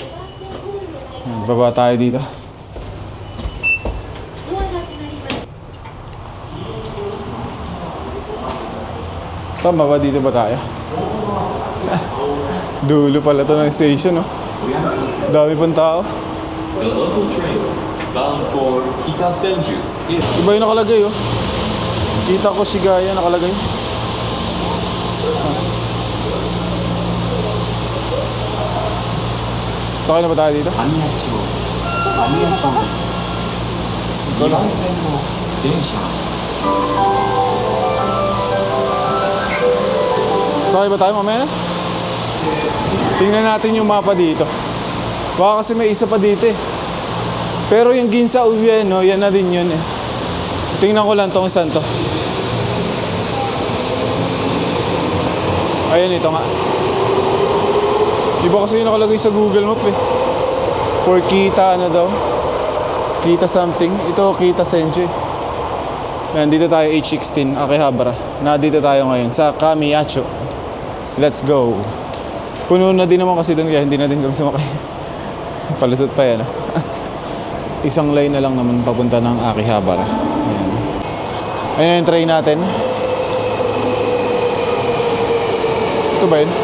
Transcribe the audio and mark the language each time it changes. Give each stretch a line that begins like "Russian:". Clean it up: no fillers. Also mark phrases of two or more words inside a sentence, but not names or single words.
Filipino: Baba tayo dito. Tama ba? Dito ba tayo? Dulo pala to ng station, no? Dami pang tao.
English: The local train bound for Kita-Senju is
Filipino: Iba yung nakalagay, oh. Kita ko Shigaya nakalagay. Sakay na ba tayo dito?
Japanese: 網屋町です2番線の電車
Filipino: Sakay ba tayo mamaya na? Tingnan natin yung mapa dito. Baka kasi may isa pa dito eh. Pero yung Ginza Ueno, yan na din yun eh. Tingnan ko lang tong saan to. Ayan, ito nga. Iba kasi yung nakalagay sa Google Map eh. For Kita, ano daw? Kita something. Ito, Kita Senju eh. Yan, dito tayo H16, Akihabara. Dito tayo ngayon sa Kamiyacho.
English: Let's go.
Filipino: Puno na din naman kasi doon kaya hindi na din kami sumakay. Palusot pa yan. Isang lane na lang naman papunta ng Akihabara. Ayan. Ayun yung train natin. Ito ba yun?